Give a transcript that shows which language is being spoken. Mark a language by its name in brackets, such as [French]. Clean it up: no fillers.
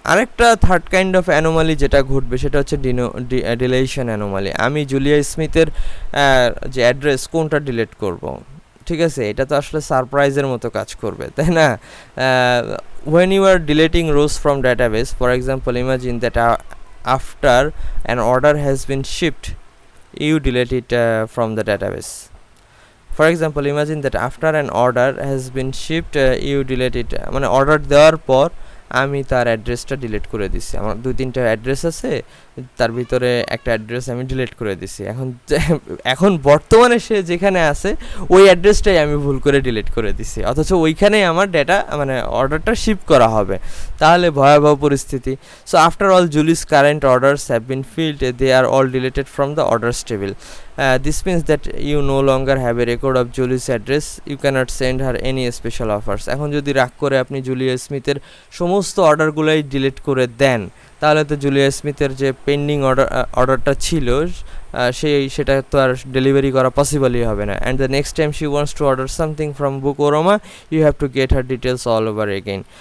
[Bangla] আরেকটা third kind of anomaly যেটা ঘটবে সেটা হচ্ছে ডিলেশন অ্যানোমালি। আমি জুলিয়া স্মিথের যে অ্যাড্রেস কোনটা ডিলিট করব, ঠিক আছে, এটা তো আসলে সারপ্রাইজের মতো কাজ করবে, তাই না? [English] when you are deleting rows from database, for example imagine that after an order has been shipped you delete it from the database. For example imagine that after an order has been shipped you delete it, [Bangla] মানে order দেওয়ার পর আমি তার অ্যাড্রেসটা delete করে দিছি। আমার 2-3টা address আছে, তার ভিতরে একটা অ্যাড্রেস আমি ডিলিট করে দিছি। এখন বর্তমানে সে যেখানে আছে ওই অ্যাড্রেসটাই আমি ভুল করে ডিলিট করে দিছি, অথচ ওইখানেই আমার ডেটা মানে অর্ডারটা শিপ করা হবে। তাহলে ভয়াবহ পরিস্থিতি। [English] So after all Julie's current orders have been filled, they are all deleted from the orders table. This means that you no longer have a record of Julie's address. You cannot send her any special offers. [Bangla] এখন যদি রাগ করে আপনি Julia স্মিথের সমস্ত অর্ডারগুলোই delete করে দেন, তাহলে তো Julia স্মিথের যে পেন্ডিং অর্ডারটা ছিল সেটা তো আর ডেলিভারি করা পসিবলই হবে না। [English] And the next time she wants to order something from Book Aroma you have to get her details all over again.